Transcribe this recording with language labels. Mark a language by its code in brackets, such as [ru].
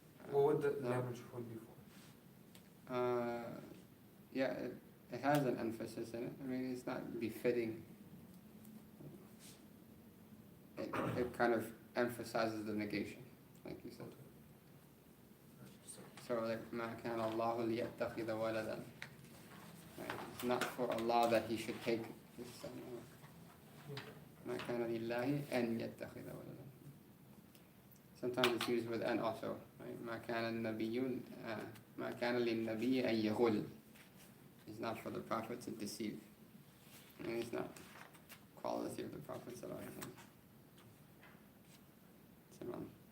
[en] What would the No. lam al-juhud be for? Yeah, it has an emphasis in it. I mean, it's not befitting. It kind of emphasizes the negation, like you said. [ar] So like, مَا كَانَ اللَّهُ لِيَتَّخِذَ وَلَدًا. [en] Right? It's not for Allah that He should take His son. [ar] مَا كَانَ لِلَّهِ أَن يَتَّخِذَ وَلَدًا. [en] Sometimes it's used with "an" also. [ar] Right? مَا كَانَ النَّبِيُّ مَا كَانَ لِلنَّبِيِّ أَن يَغُلَّ. [en] It's not for the Prophet to deceive. And it's not quality of the Prophet sallallahu alaihi wasallam.